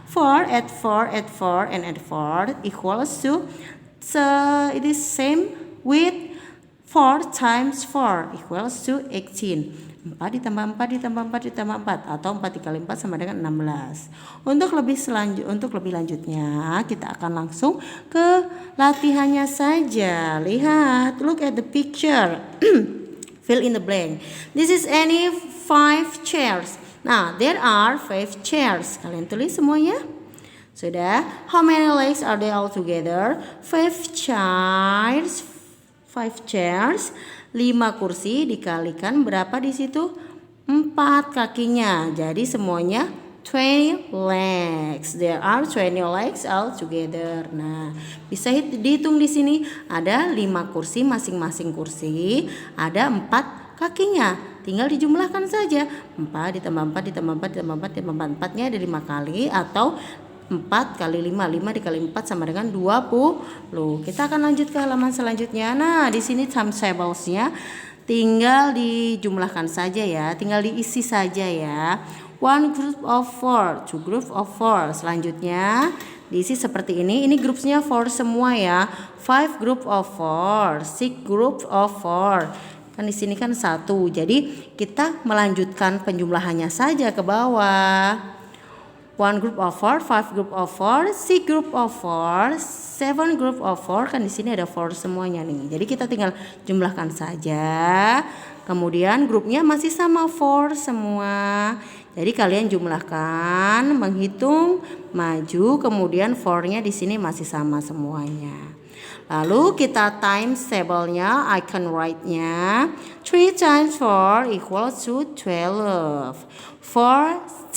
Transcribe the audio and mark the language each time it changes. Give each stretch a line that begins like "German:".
English: 4 add 4 and add 4 equals to, so it is same with 4 times 4 equals to 18.
Indonesian: 4 ditambah 4 ditambah 4 ditambah 4 atau 4 dikali 4 sama dengan 16. Untuk lebih lanjutnya kita akan langsung ke latihannya saja. Lihat,
English: look at the picture. Fill in the blank. This is any 5 chairs.
Indonesian: Nah,
English: there are 5 chairs.
Indonesian: Kalian tulis semuanya? Sudah.
English: How many legs are there altogether? 5 chairs.
Indonesian: 5 kursi dikalikan berapa di situ? 4 kakinya. Jadi semuanya 20 legs.
English: There are 20 legs altogether.
Indonesian: Nah, bisa dihitung di sini ada 5 kursi, masing-masing kursi ada 4 kakinya. Tinggal dijumlahkan saja. 4 ditambah 4 ditambah 4 ditambah 4 ditambah 4. 4-nya ada 5 kali atau 4 kali 5, 5 dikali 4 sama dengan 20. Kita akan lanjut ke halaman selanjutnya. Nah, di sini times tables-nya tinggal dijumlahkan saja ya, tinggal diisi saja ya.
English: 1 group of 4, 2 group of 4.
Indonesian: Selanjutnya diisi seperti ini. Ini grupsnya 4 semua ya.
English: 5 group of 4, 6 group of 4.
Indonesian: Kan di sini kan 1. Jadi kita melanjutkan penjumlahannya saja ke bawah.
English: 1 group of 4, 5 group of 4, 6 group of 4, 7 group of 4.
Indonesian: Kan di sini ada 4 semuanya nih. Jadi kita tinggal jumlahkan saja. Kemudian grupnya masih sama 4 semua. Jadi kalian jumlahkan, menghitung, maju, kemudian 4-nya di sini masih sama semuanya. Lalu kita
English: times table-nya, I can write-nya. 3 times 4 equals to 12. 4